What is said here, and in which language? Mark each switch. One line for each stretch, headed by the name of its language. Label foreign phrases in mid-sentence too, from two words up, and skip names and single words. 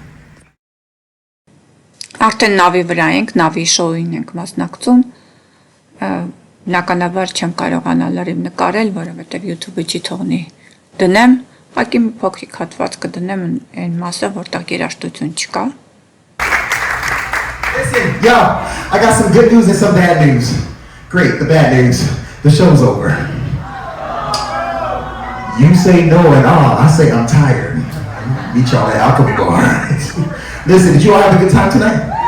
Armenian: Արդեն նավի վրա ենք, նավի շոուին ենք մասնակցում։ Բնականաբար չեմ կարողանա լրիվ նկարել, որովհետև YouTube-ը չի թողնի դնեմ, ուղղակի մի փոքրիկ հատված կդնեմ այն մասը, որտեղ երաժշտություն չկա։
English: Listen, yo, I got some good news and some bad news. Great, the bad news. The show's over. You say no and all. I say I'm tired. Meet y'all at Alchemy Bar. Listen, did you all have a good time tonight?